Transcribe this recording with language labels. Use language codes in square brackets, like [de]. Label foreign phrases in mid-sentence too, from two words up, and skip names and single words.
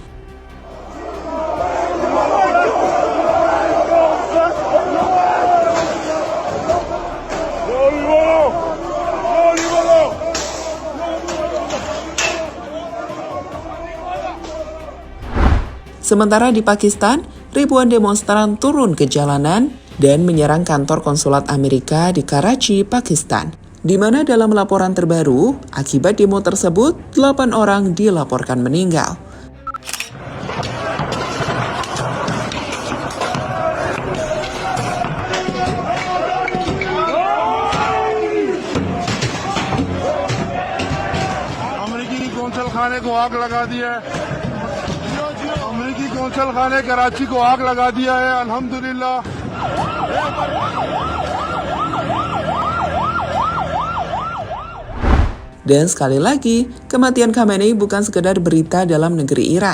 [id] Sementara di Pakistan, ribuan demonstran turun ke jalanan dan menyerang kantor konsulat Amerika di Karachi, Pakistan, di mana dalam laporan terbaru, akibat demo tersebut, 8 orang dilaporkan meninggal. [ur] امریکی قونصل خانے کو آگ لگا دیا ہے. امریکی قونصل خانے کراچی کو آگ لگا دیا ہے. अल्हम्दुलिल्लाह। [id] Dan sekali lagi, kematian Khamenei bukan sekedar berita dalam negeri Iran.